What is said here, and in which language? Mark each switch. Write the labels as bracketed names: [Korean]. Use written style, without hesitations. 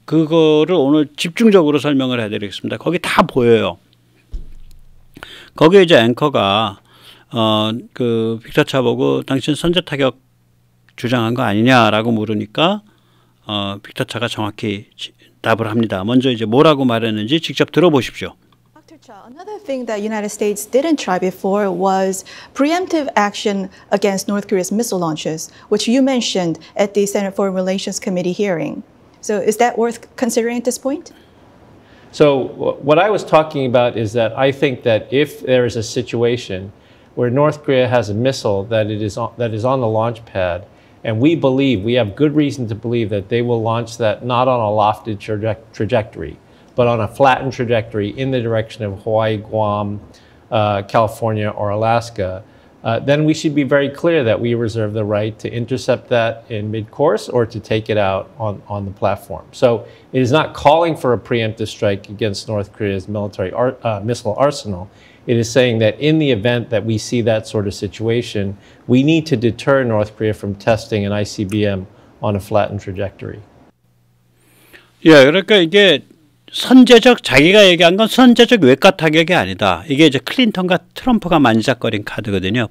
[Korean] 그거를 오늘 집중적으로 설명을 해드리겠습니다. 거기 다 보여요. 거기에 이제 앵커가 빅터 차 보고 당신 선제 타격 주장한 거 아니냐라고 물으니까 빅터차가 정확히 답을 합니다. 먼저 이제 뭐라고 말했는지 직접 들어보십시오. [English] Dr. Cha, another thing that United States didn't try before was preemptive action against North Korea's missile launches, which you mentioned at the Senate Foreign Relations Committee hearing. So is that worth considering at this point? So what I was talking about is that I think that if there is a situation where North Korea has a missile that is on the launch pad, and we have good reason to believe that they will launch that not on a lofted trajectory, but on a flattened trajectory in the direction of Hawaii, Guam, California, or Alaska, then we should be very clear that we reserve the right to intercept that in mid-course or to take it out on the platform. So it is not calling for a preemptive strike against North Korea's military missile arsenal. It is saying that in the event that we see that sort of situation, we need to deter North Korea from testing an ICBM on a flattened trajectory. [Korean] 예, 그러니까 이게 자기가 얘기한 건 선제적 외과 타격이 아니다. 이게 이제 클린턴과 트럼프가 만지작거린 카드거든요.